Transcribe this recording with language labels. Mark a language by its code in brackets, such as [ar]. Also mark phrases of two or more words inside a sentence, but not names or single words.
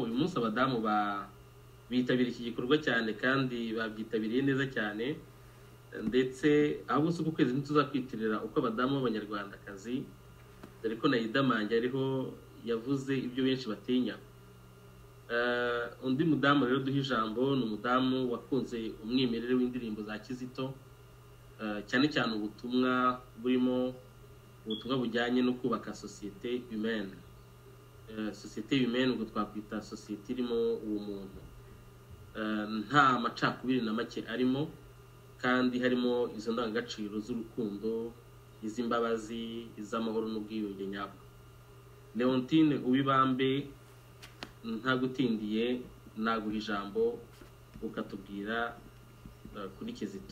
[rw] Uyu munsi abadamu bitabira iki gikorwa cyane kandi babyitabiriye neza cyane, ndetse ahubwo si uku kwezi ntituzakwitirira uko abadamu b'abanyarwandakazi, dore ko na Idamange ariho yavuze ibyo benshi batinya. Undi mudamu rero duha ijambo ni umudamu wakunze umwimerere w'indirimbo za Kizito, cyane cyane ubutumwa burimo ubutumwa bujyanye no kubaka [fr] société humaine. Société humaine [rw] ubwo twakwita société irimo ubumuntu, nta macakubiri na make arimo, kandi harimo izo ndangagaciro z'urukundo, iz'imbabazi, iz'amahoro n'ubwiyunge nyabwo. Leontine Uwibambe, ntagutindiye naguha ijambo ukatubwira kuri Kizito.